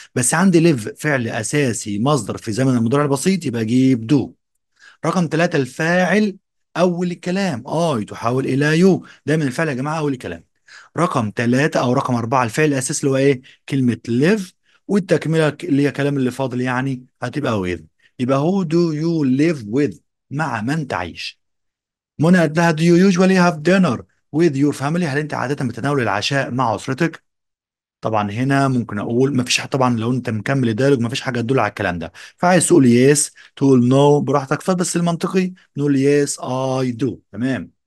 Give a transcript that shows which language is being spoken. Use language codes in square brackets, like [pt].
[ar] بس عندي ليف فعل اساسي مصدر في زمن المضارع البسيط، يبقى اجيب دو. رقم ثلاثة، الفاعل أول الكلام. تحول إلى يو. دايما الفعل يا جماعة أول الكلام. رقم 3 أو رقم 4، الفعل الأساسي اللي هو إيه؟ كلمة live. والتكملة اللي هي كلام اللي فاضل يعني هتبقى with. يبقى [en] who do you live with؟ [ar] مع من تعيش. منى قالت لها [en] do you usually have dinner with your family؟ [ar] هل أنت عادة بتتناول العشاء مع أسرتك؟ طبعا هنا ممكن اقول مفيش طبعا لو انت مكمل الديالوج مفيش حاجه تدل على الكلام ده. فعايز تقول يس، تقول نو براحتك، فبس المنطقي نقول يس اي دو. تمام.